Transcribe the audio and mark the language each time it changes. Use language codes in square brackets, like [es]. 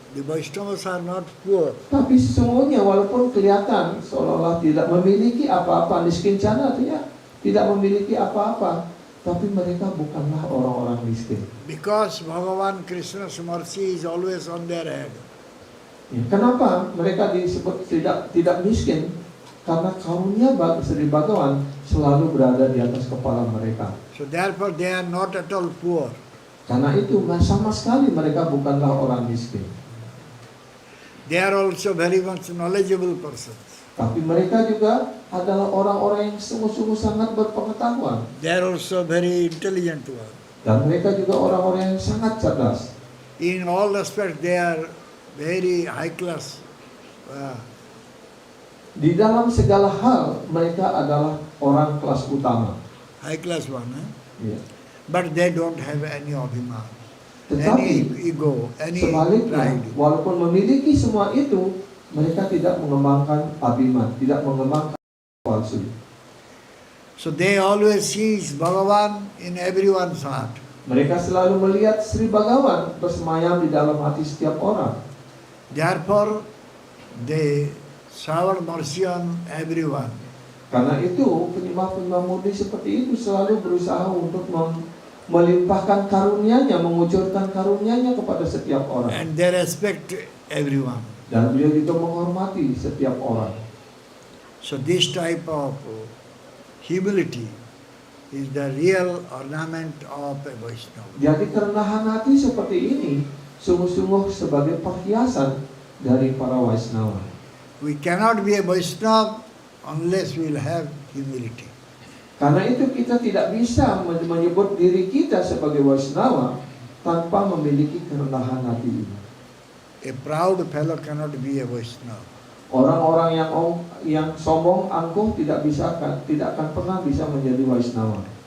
[en] The Vaishnavas are not poor. [id] Tapi sesungguhnya walaupun kelihatan seolah-olah tidak memiliki apa-apa, niskincana artinya tidak memiliki apa-apa, tapi mereka bukanlah orang-orang miskin. [en] Because Bhagavan Krishna's mercy is always on their head. [id] Ya, kenapa mereka disebut tidak miskin? Karena karunia Sri Bhagavan selalu berada di atas kepala mereka. [en] So therefore they are not at all poor. [id] Karena itu sama sekali mereka bukanlah orang miskin. [en] They are also very much knowledgeable persons. [id] Tapi mereka juga adalah orang-orang yang sungguh-sungguh sangat berpengetahuan. [en] They are also very intelligent ones. [id] Dan mereka juga orang-orang yang sangat cerdas. [en] In all respects they are very high class. [id] Di dalam segala hal mereka adalah orang kelas utama. [en] High class one. [id] Ya. [en] But they don't have any abhiman, [id] Tetapi [en] any ego, any [id] sebaliknya, [en] pride. [id] walaupun memiliki semua itu, mereka tidak mengembangkan abhiman, tidak mengembangkan palsu. [en] So they always see Bhagavan in everyone's heart. [id] Mereka selalu melihat Sri Bhagavan bersemayam di dalam hati setiap orang. [en] Therefore, they shower mercy on everyone. [id] Karena itu, penyembah-penyembah murni seperti itu selalu berusaha untuk melimpahkan karunia-Nya, mengucurkan karunia-Nya kepada setiap orang. [en] And they respect everyone. [id] Dan beliau juga menghormati setiap orang. [en] So this type of humility is the real ornament of a Vaishnava. [id] Jadi kerendahan hati seperti ini sungguh-sungguh sebagai perhiasan dari para Vaisnava. [en] We cannot be a Vaishnava unless we will have humility. [id] Karena itu kita tidak bisa menyebut diri kita sebagai Vaishnava tanpa memiliki kerendahan hati ini. [en] A proud fellow cannot be a Vaishnava. [id] Orang-orang yang sombong, angkuh tidak akan pernah bisa menjadi Vaishnava.